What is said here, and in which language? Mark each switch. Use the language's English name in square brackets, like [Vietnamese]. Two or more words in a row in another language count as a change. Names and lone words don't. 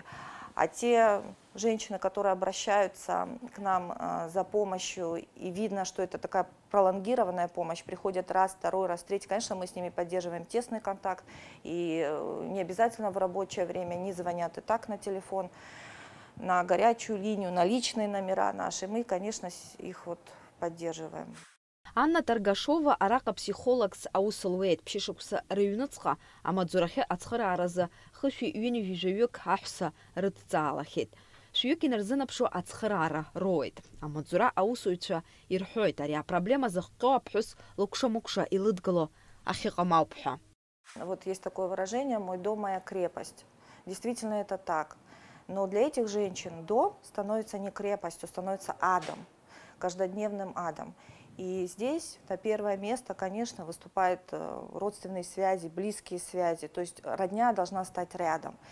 [Russian] А те женщины, которые обращаются к нам за помощью, и видно, что это такая пролонгированная помощь, приходят раз, второй, раз, третий, конечно, мы с ними поддерживаем тесный контакт, и не обязательно в рабочее время, они звонят и так на телефон, на горячую линию, на личные номера наши, мы, конечно, их вот поддерживаем. [Abkhazian] Анна Таргашова араҟа психологс аус луеит ԥшьышықәса рыҩныҵҟа амаҵзурахьы ацхырааразы хышәи ҩынҩажәи жәаҩык аҳәса рыдҵаалахьеит. Шәҩык инарзынаԥшу ацхыраара роуеит. Амаҵзура аусуҩцәа ирҳәоит ари апроблема зыхҟьо аԥҳәыс лыкәша-мыкәша илыдгыло ахьыҟам ауп ҳәа. [Russian] Вот есть такое выражение «мой дом, моя крепость». Действительно это так. Но для этих женщин дом становится не крепостью, становится адом, каждодневным адом. И здесь на первое место, конечно, выступают родственные связи, близкие связи, то есть родня должна стать рядом.